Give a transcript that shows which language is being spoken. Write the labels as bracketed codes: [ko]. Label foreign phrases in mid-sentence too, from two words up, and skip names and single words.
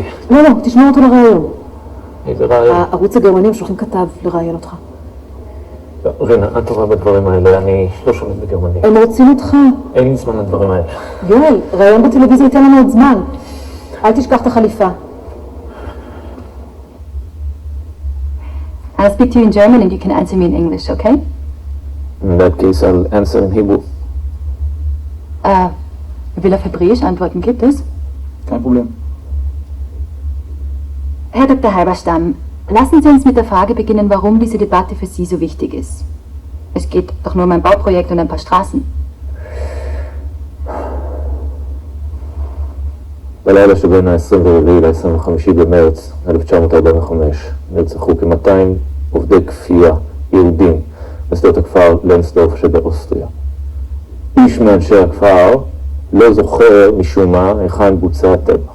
[he] לא, תשמע אותו לרעיון. איזה רעיון? הערוץ הגרמנים שולחים כתב לראיין אותך. רינה, את טובה בדברים האלה, אני לא שולט בגרמנית. הם רוצים אותך. אין לי זמן לדברים האלה. יואל, ראיון בטלוויזיה ייתן לנו עוד זמן. אל תשכח את החליפה. [en] I'll speak to you in German and you can answer me in English, okay? In that case, I'll answer in Hebrew. [de] Will auf Hebräisch antworten, gibt es? Kein Problem. Herr Dr. Halberstam, lassen Sie uns mit der Frage beginnen, warum diese Debatte für Sie so wichtig ist. Es geht doch nur um ein Bauprojekt und ein paar Straßen. [he] בלילה שבין ה-24 ל-25 במרץ 1945 נרצחו כ-200 עובדי כפייה יהודים בשדות הכפר לנסדורף שבאוסטריה. איש מאנשי הכפר לא זוכר משום מה היכן בוצע הטבח.